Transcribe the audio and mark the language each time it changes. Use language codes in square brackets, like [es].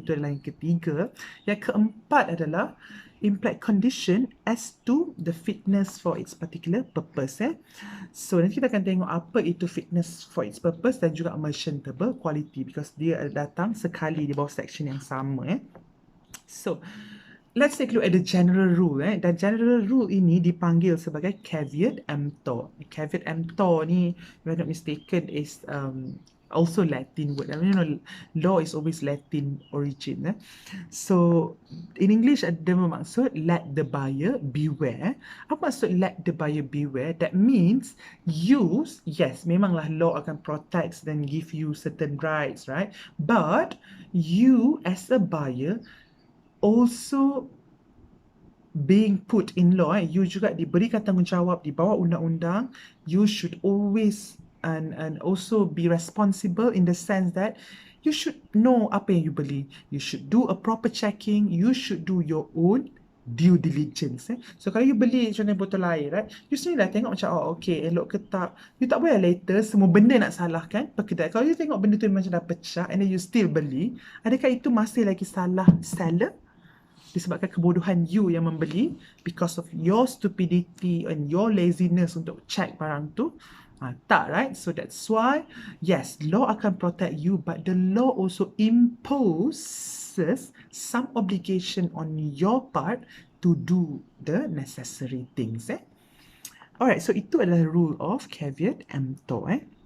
[ms] Itu adalah yang ketiga. [en] Yang keempat adalah implied condition as to the fitness for its particular purpose. [ms] So nanti kita akan tengok apa itu fitness for its purpose dan juga merchantable quality, because dia datang sekali di bawah section yang sama. [en] So let's take a look at the general rule. [ms] Dan general rule ini dipanggil sebagai caveat emptor. [en] Caveat emptor ni, if I'm not mistaken, is also Latin word. I mean, you know, law is always Latin origin. So in English ada bermaksud let the buyer beware. Apa maksud let the buyer beware? That means use, yes, memanglah law akan protect dan give you certain rights, right? But you as a buyer also being put in law, [ms] you juga diberikan tanggungjawab di bawah undang-undang. [en] You should always and also be responsible in the sense that you should know [ms] apa yang you beli. [en] You should do a proper checking. You should do your own due diligence. [ms] So kalau you beli contohnya botol air, right? You sendiri dah tengok macam oh okay, elok ke tak. You tak boleh later semua benda nak salahkan pekedai. Kalau you tengok benda tu macam dah pecah and then you still beli, adakah itu masih lagi salah seller? Disebabkan kebodohan you yang membeli, [en] because of your stupidity and your laziness [ms] untuk check barang tu. Tak, right? [en] So that's why, yes, law akan protect you, but the law also imposes some obligation on your part to do the necessary things. [ms] Alright, so itu adalah rule of caveat emptor.